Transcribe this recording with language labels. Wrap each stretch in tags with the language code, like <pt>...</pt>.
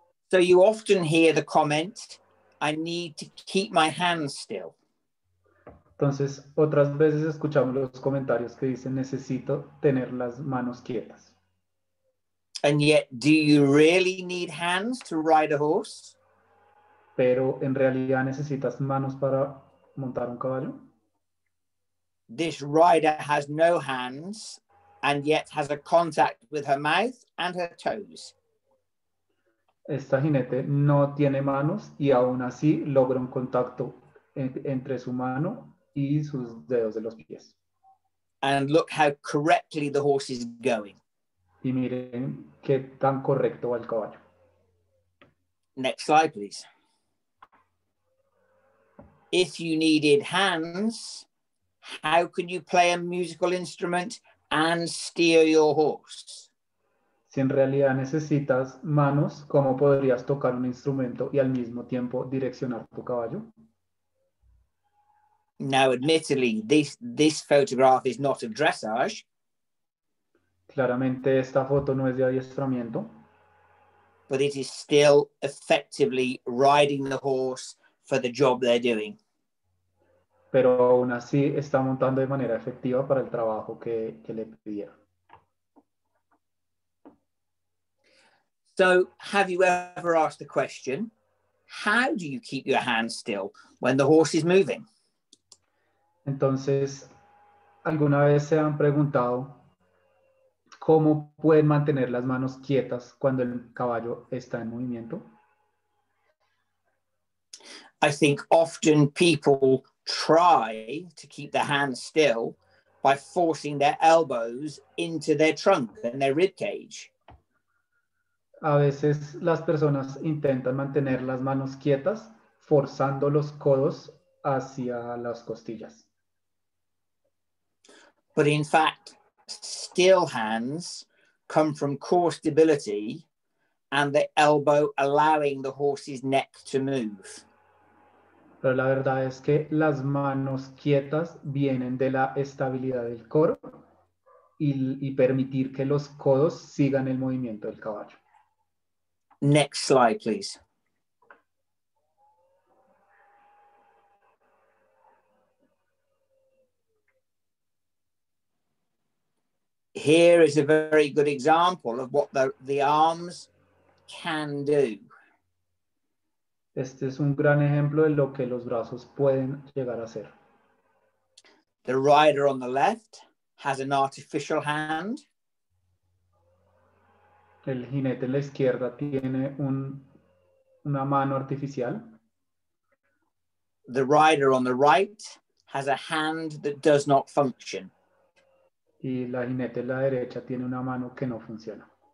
<en>So you often hear the comment, I need to keep my hands still.</en> <es>Entonces, otras veces escuchamos los comentarios que dicen, necesito tener las manos quietas.</es> <en>And yet, do you really need hands to ride a horse?</en> <es>Pero, ¿en realidad necesitas manos para montar un caballo?</es> <en>This rider has no hands and yet has a contact with her mouth and her toes.</en> <es>Esta jinete no tiene manos y aún así logra un contacto entre su mano y sus dedos de los pies.</es> <en>And look how correctly the horse is going.</en> <es>Y miren qué tan correcto va el caballo.</es> <en>Next slide, please. If you needed hands, how can you play a musical instrument and steer your horse?</en> <es>Si en realidad necesitas manos, ¿cómo podrías tocar un instrumento y al mismo tiempo direccionar tu caballo?</es> <en>Now, admittedly, this photograph is not of dressage.</en> <es>Claramente esta foto no es de adiestramiento,</es> <en>but it is still effectively riding the horse for the job they're doing.</en> <es>pero aún así está montando de manera efectiva para el trabajo que le pidieron.</es> <en>So, have you ever asked the question, how do you keep your hands still when the horse is moving?</en> <es>Entonces, ¿alguna vez se han preguntado cómo pueden mantener las manos quietas cuando el caballo está en movimiento?</es> <en>I think often people try to keep their hands still by forcing their elbows into their trunk and their rib cage.</en> <es>A veces las personas intentan mantener las manos quietas, forzando los codos hacia las costillas.</es> <en>But in fact, still hands come from core stability and the elbow allowing the horse's neck to move.</en> <es>Pero la verdad es que las manos quietas vienen de la estabilidad del core y permitir que los codos sigan el movimiento del caballo.</es> <en>Next slide, please. Here is a very good example of what the arms can do.</en> <es>Este es un gran ejemplo de lo que los brazos pueden llegar a hacer.</es> <en>The rider on the left has an artificial hand.</en> <es>El jinete en la izquierda tiene una mano artificial.</es> <en>The rider on the right has a hand that does not function.</en> <es>Y la jinete en la derecha tiene una mano que no funciona.</es>